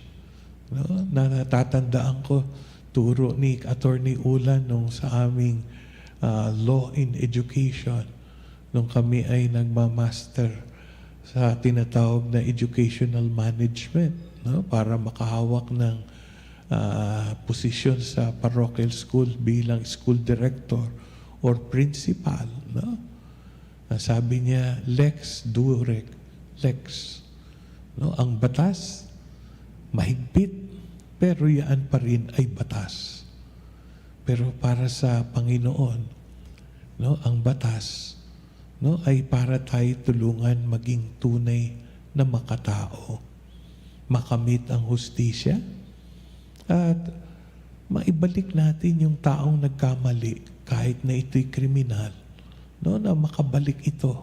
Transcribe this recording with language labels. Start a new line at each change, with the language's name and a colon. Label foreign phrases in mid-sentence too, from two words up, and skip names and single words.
Filipino: No, natatandaan ko turo ni Attorney Ulan nung sa aming
English: law in education
Filipino: nung kami ay nagmamaster sa tinatawag na
English: educational management,
Filipino: no, para makahawak ng posisyon sa
English: parochial school
Filipino: bilang
English: school director or principal,
Filipino: no? Sabi niya,
Latin: lex durec, lex.
Filipino: No, ang batas mahigpit, pero yan pa rin ay batas. Pero para sa Panginoon, no, ang batas, no, ay para tayo tulungan maging tunay na makatao, makamit ang hustisya, at maibalik natin yung taong nagkamali kahit na ito'y kriminal, no, na makabalik ito.